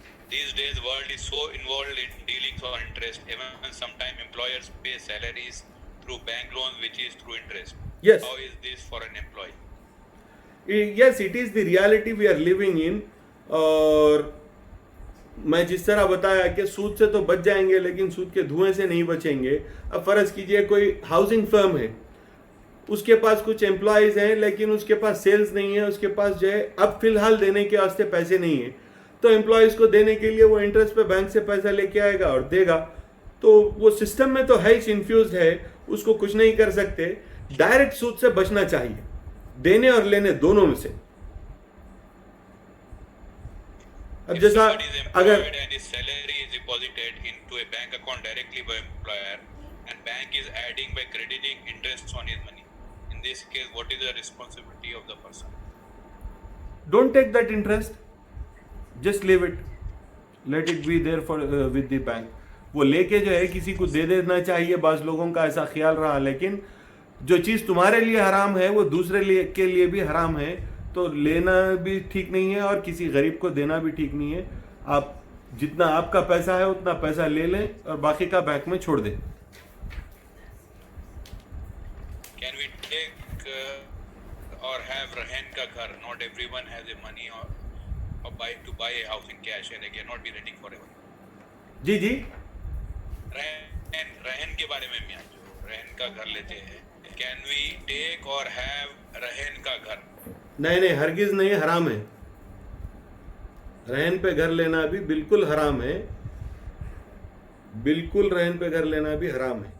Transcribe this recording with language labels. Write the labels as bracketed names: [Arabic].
[English] These days world is so involved in dealing for interest. Even sometimes employers pay salaries through bank loans which is through interest. Yes. How is this for an employee? Yes, it is the reality we are living in. [Urdu] اور میں جس طرح بتایا کہ سود سے تو بچ جائیں گے لیکن سود کے دھوئیں سے نہیں بچیں گے. اب فرض کیجئے کوئی ہاؤسنگ فرم ہے، اس کے پاس کچھ امپلائیز ہیں لیکن اس کے پاس سیلز نہیں ہے، اس کے پاس جو ہے اب فی الحال دینے کے واسطے پیسے نہیں ہیں، تو امپلائیز کو دینے کے لیے وہ انٹرسٹ پہ بینک سے پیسہ لے کے آئے گا اور دے گا. تو وہ سسٹم میں تو ہے ہی انفیوزڈ ہے، اس کو کچھ نہیں کر سکتے. ڈائریکٹ سود سے بچنا چاہیے، دینے اور لینے دونوں میں سے. اب جیسا اگر [English] salary is deposited into a bank account directly by employer and bank is adding by crediting interest on his money, in this case what is the responsibility of the person? don't take that interest, just leave it, let it be there for with the bank. [Urdu] وہ لے کے جو ہے کسی کو دے دینا چاہیے، بعض لوگوں کا ایسا خیال رہا، لیکن جو چیز تمہارے لیے حرام ہے وہ دوسرے کے لیے بھی حرام ہے، تو لینا بھی ٹھیک نہیں ہے اور کسی غریب کو دینا بھی ٹھیک نہیں ہے. آپ جتنا آپ کا پیسہ ہے اتنا پیسہ لے لیں اور باقی کا بینک میں چھوڑ دیں. [English] Can we take or have [Urdu] رہن کا گھر? [English] Not everyone has the money or to buy a house in cash and they cannot be renting forever. [Urdu] جی جی. رہن کے بارے میں میاں جو رہن کا گھر لیتے ہیں، [English] can we take or have [Urdu] رہن کا گھر؟ نہیں ہرگز نہیں، حرام ہے. رہن پہ گھر لینا بھی بالکل حرام ہے، بالکل رہن پہ گھر لینا بھی حرام ہے.